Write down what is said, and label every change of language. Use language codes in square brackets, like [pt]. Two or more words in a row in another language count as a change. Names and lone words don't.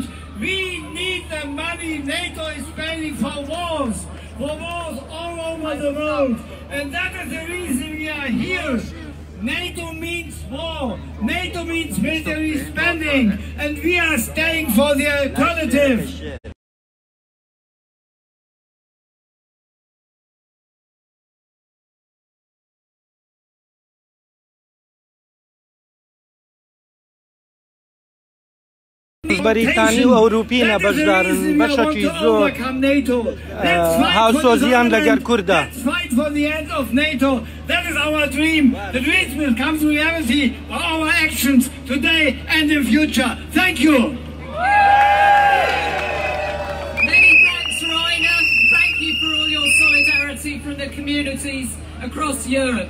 [en] We need the money NATO is spending for wars all over the world. And that is the reason we are here. NATO means war. NATO means military spending. And we are staying for the alternative. [ckb] بەریتانی و ئەوروپینە بەشدارن بەشێکی زۆر هاوسۆزیان لەگەر کوردە. [en] That is our dream. The dreams will come to reality by our actions today and in future. Thank you. Many thanks, Rainer. Thank you for all your solidarity from the communities across Europe.